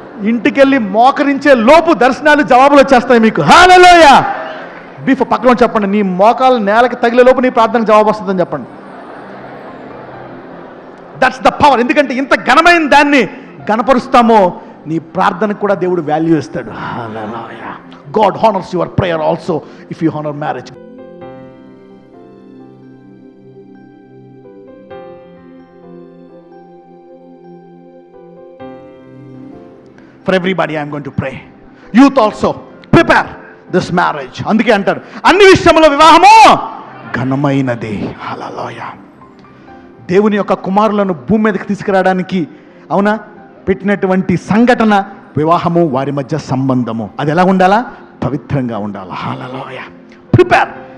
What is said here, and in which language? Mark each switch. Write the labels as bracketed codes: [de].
[te] ఇంటికెళ్ళి మోకరించే లోపు దర్శనాలు జవాబులు వచ్చేస్తాయి మీకు. హల్లెలూయా. పక్కన చెప్పండి, నీ మోకాలు నేలకి తగిలే లోపు నీ ప్రార్థనకు జవాబు వస్తుందని చెప్పండి. [en] That's the power. [te] ఎందుకంటే ఇంత ఘనమైన దాన్ని గణపరుస్తామో నీ ప్రార్థనకు కూడా దేవుడు వాల్యూ ఇస్తాడు. హల్లెలూయా. [en] God honors your prayer also if you honor marriage. For everybody I am going to pray. Youth also prepare this marriage. [te] అందుకే అంటారు అన్ని విషయంలో వివాహము ఘనమైనది. హల్లెలూయా. దేవుని యొక్క కుమారులను భూమి మీదకి తీసుకురావడానికి, అవునా, పెట్టినటువంటి సంఘటన వివాహము, వారి మధ్య సంబంధము. అది ఎలా ఉండాలా? పవిత్రంగా ఉండాలి. హల్లెలూయా. ప్రిపేర్.